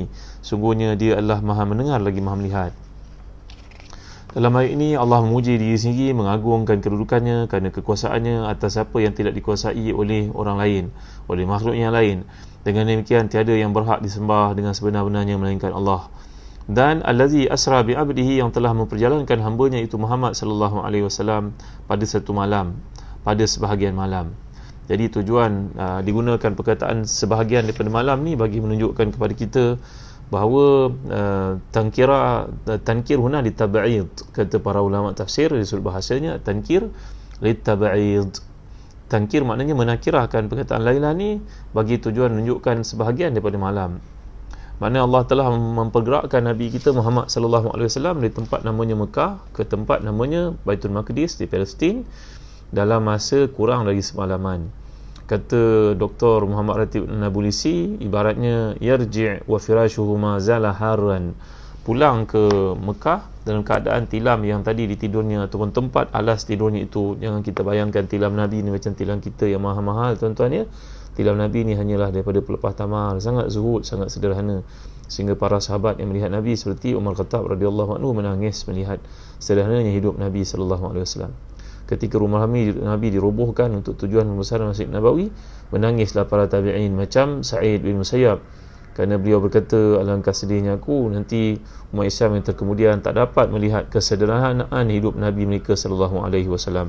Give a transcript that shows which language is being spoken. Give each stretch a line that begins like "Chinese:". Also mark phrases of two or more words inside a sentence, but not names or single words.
Malay: Sungguhnya Dia adalah Maha mendengar lagi Maha melihat. Dalam ayat ini Allah memuji diri sendiri, mengagungkan kedudukannya kerana kekuasaannya atas apa yang tidak dikuasai oleh orang lain, oleh makhluk yang lain. Dengan demikian tiada yang berhak disembah dengan sebenar-benarnya melainkan Allah.
Arabic: Dan الذي أسرى بعبده,
Malay: yang telah memperjalankan hamba-Nya itu Muhammad
Arabic: صلى الله عليه وسلم
Malay: pada satu malam, pada sebahagian malam. Jadi tujuan digunakan perkataan sebahagian daripada malam ni bagi menunjukkan kepada kita bahawa
Arabic: تنكير هنا للتبعيض,
Malay: kata para ulama tafsir dari sudut bahasanya,
Arabic: تنكير للتبعيض.
Malay: Tankir maknanya menakirahkan perkataan Laila ni bagi tujuan menunjukkan sebahagian daripada malam. Maknanya Allah telah mempergerakkan Nabi kita Muhammad
Arabic: صلى الله عليه وسلم
Malay: dari tempat namanya Mekah ke tempat namanya Baitul Maqdis di Palestin dalam masa kurang dari semalaman. Kata Dr. Muhammad Ratib Nabulisi, ibaratnya
Arabic: يرجع وفراشه ما زال حارا,
Malay: pulang ke Mekah dalam keadaan tilam yang tadi di tidurnya ataupun tempat alas tidurnya itu. Jangan kita bayangkan tilam Nabi ni macam tilam kita yang mahal-mahal tuan-tuan ya. Tilam Nabi ni hanyalah daripada pelepah tamar, sangat zuhud, sangat sederhana, sehingga para sahabat yang melihat Nabi seperti Umar Khattab
Arabic: رضي الله عنه
Malay: menangis melihat sederhananya hidup Nabi
Arabic: صلى الله عليه وسلم.
Malay: Ketika rumah Nabi dirobohkan untuk tujuan pembesaran Masjid Nabawi, menangislah para tabi'in macam Sa'id bin Musayyab kerana beliau berkata, alangkah sedihnya aku nanti umat Islam yang terkemudian tak dapat melihat kesederhanaan hidup Nabi mereka
Arabic: صلى الله عليه وسلم.